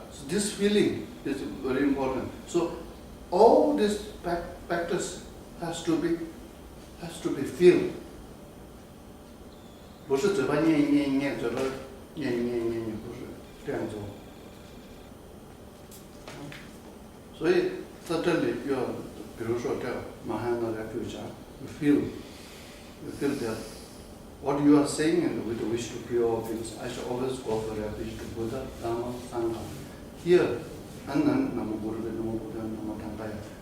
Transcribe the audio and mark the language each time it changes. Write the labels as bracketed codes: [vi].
[en] So this feeling is very important. So all this practice has to be feel. [zh] 不是嘴巴念一念一念，嘴巴念一念一念一念，不是这样做。所以在这里要，比如说这 [en] Mahayana refuge, you feel that what you are saying and with the wish to pure all things, I shall always go for refuge to Buddha, Dharma, Sangha. Here, [pi] Anand, Namo Buddha, Namo Buddha, Namo Dhammaya.